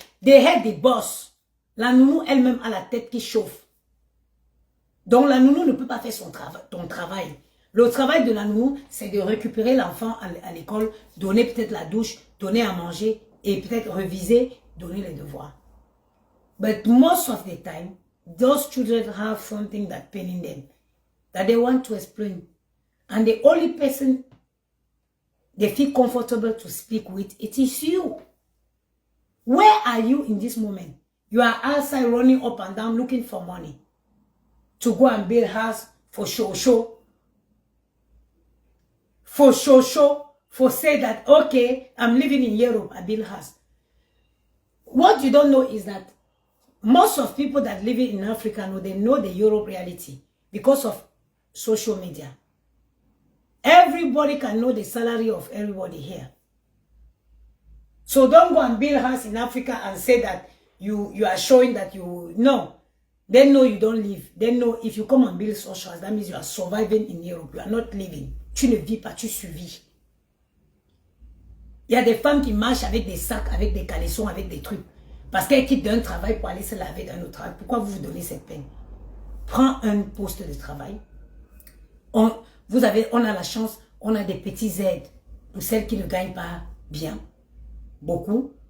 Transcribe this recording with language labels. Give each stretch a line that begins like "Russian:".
English: They had the boss.
French: La nounou elle-même a la tête qui chauffe. Donc la nounou ne peut pas faire ton travail. Le travail de la nounou, c'est de récupérer l'enfant à l'école, donner peut-être la douche, donner à manger et peut-être reviser, donner les devoirs.
English: But most of the time, those children have something that pain in them that they want to explain. And the only person they feel comfortable to speak with, it is you. Where are you in this moment? You are outside running up and down looking for money to go and build house for show. For show. For say that, okay, I'm living in Europe, I build house. What you don't know is that most of people that live in Africa they know the Europe reality because of social media. Everybody can know the salary of everybody here. So don't go and build a house in Africa and say that you are showing that you know. They know you don't live. They know if you come and build socials, that means you are surviving in Europe. You are not living.
French: Tu ne vis pas, tu survis. Il y a des femmes qui marchent avec des sacs, avec des caleçons, avec des trucs. Parce qu'elles quittent d'un travail pour aller se laver d'un autre travail. Pourquoi vous vous donnez cette peine? Prends un poste de travail. On a la chance, on a des petites aides pour celles qui ne gagnent pas bien. Beaucoup.